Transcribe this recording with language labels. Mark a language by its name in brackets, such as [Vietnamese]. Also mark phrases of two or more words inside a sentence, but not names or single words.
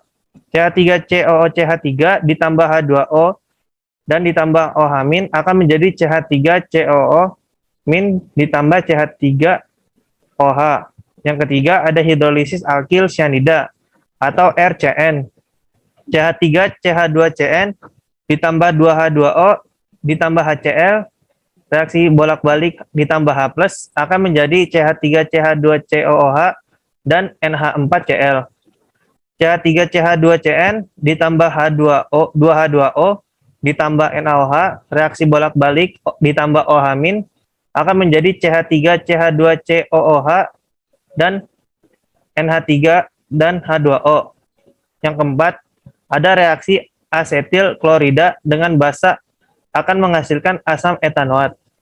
[Indonesian] CH3COOCH3 ditambah H2O dan ditambah OH- akan menjadi CH3COO- ditambah CH3OH. Yang ketiga ada hidrolisis alkil cyanida atau RCN. CH3CH2CN ditambah 2H2O ditambah HCl, reaksi bolak-balik ditambah H+ akan menjadi CH3CH2COOH dan NH4Cl. CH3CH2CN ditambah H2O, 2H2O ditambah NaOH, reaksi bolak-balik ditambah OH- akan menjadi CH3CH2COOH dan NH3 dan H2O. Yang keempat, ada reaksi asetil klorida dengan basa akan menghasilkan asam etanoat.